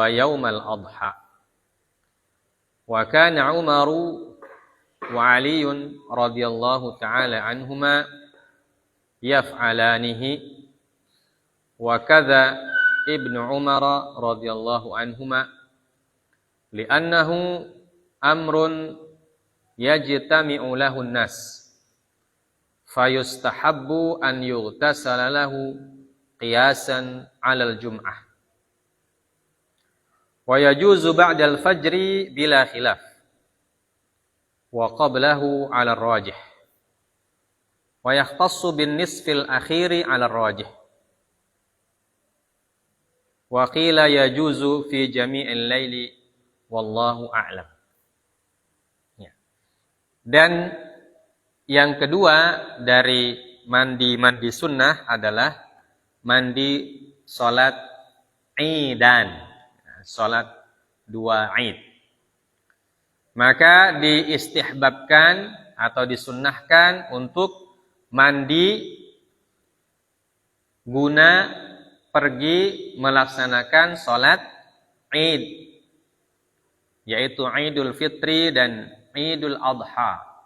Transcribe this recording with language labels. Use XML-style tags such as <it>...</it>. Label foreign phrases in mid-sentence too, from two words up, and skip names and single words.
<ar>يوم الأضحى وكان عمر وعلي رضي الله تعالى عنهما يفعلانه وكذا ابن عمر رضي الله عنهما لأنه أمر يجتمع له الناس فيستحب أن يغتسل له قياسا على الجمعة ويجوز بعد الفجر بلا خلاف وقبله على الراجح ويختص بالنصف الأخير على الراجح وقيل يجوز في جميع الليل والله أعلم.</ar> <id>Dan yang kedua dari mandi sunnah adalah mandi salat Idan, salat 2 Id. Maka diistihbabkan atau disunnahkan untuk mandi guna pergi melaksanakan salat Id, yaitu Idul Fitri dan Idul Adha.</id>